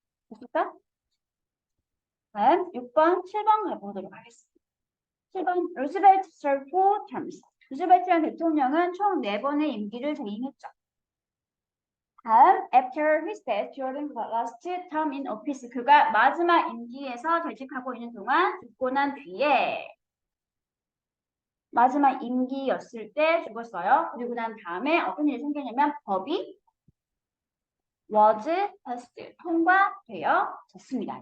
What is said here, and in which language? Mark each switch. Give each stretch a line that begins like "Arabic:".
Korean: 됐을까? 다음 6번, 7번 가보도록 하겠습니다. 7번, 루즈벨트
English: served 4 terms.
Korean: 루즈벨트라는 대통령은 총 4번의 임기를 재임했죠. 다음,
English: after his death during the last term in office.
Korean: 그가 마지막 임기에서 재직하고 있는 동안 죽고 난 뒤에 마지막 임기였을 때 죽었어요. 그리고 난 다음에 어떤 일이 생기냐면 법이
English: was passed
Korean: 통과되어졌습니다.